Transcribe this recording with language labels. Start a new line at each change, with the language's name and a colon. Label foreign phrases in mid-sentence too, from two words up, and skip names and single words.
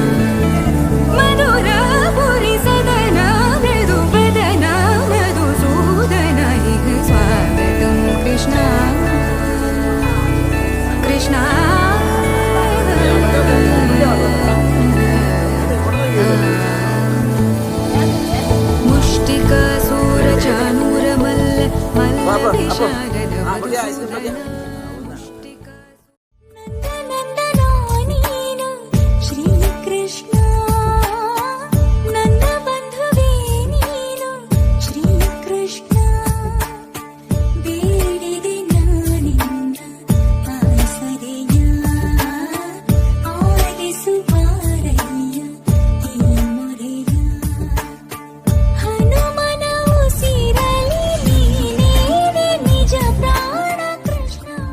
Sanskrit: मधुरापुरी सदन मृदुवदन मधुसूदन इह स्वागतं कृष्ण कृष्ण मुष्टिकासुरचाणूरमल्ल मल्लविशारद मधुसूदन
Kannada: ನಂದನಂದನಾನೀನು ಶ್ರೀಕೃಷ್ಣ ನನ್ನ ಬಂಧುವೇ ನೀನು ಶ್ರೀಕೃಷ್ಣ ಬೇಡಿದೆ ನಾನಿನ್ನ ಆಸರೆಯ ಆಲಿಸು ಬಾರಯ್ಯ ಈ ಮೊರೆಯ ಹನುಮನ ಉಸಿರಲಿ ನೀನೇ ನಿಜ ಪ್ರಾಣ ಕೃಷ್ಣ